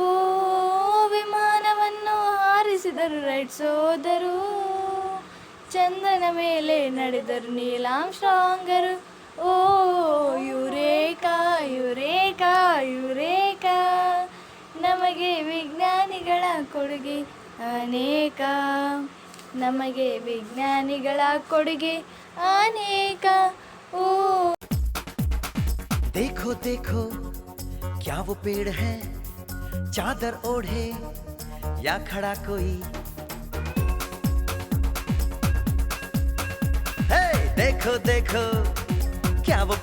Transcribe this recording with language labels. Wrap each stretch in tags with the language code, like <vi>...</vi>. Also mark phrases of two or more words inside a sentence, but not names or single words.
<kn>ವಿಮಾನವನ್ನು ಹಾರಿಸಿದರು ರೈಟ್ ಸೋದರು ಚಂದನ ಮೇಲೆ ನಡೆದರು ನೀಲಾಂಶ್ರಾಂಗರು ಓ ಯುರೇಕಾ ಯುರೇಕಾ ಯುರೇಕಾ ನಮಗೆ ವಿಜ್ಞಾನಿಗಳ ಕೊಡುಗೆ ಅನೇಕ ನಮಗೆ ವಿಜ್ಞಾನಿಗಳ ಕೊಡುಗೆ ಅನೇಕ ಓ</kn> <hi>देखो देखो क्या वो पेड़ है चादर ओढ़े या खड़ा कोई हे देखो देखो क्या वो</hi>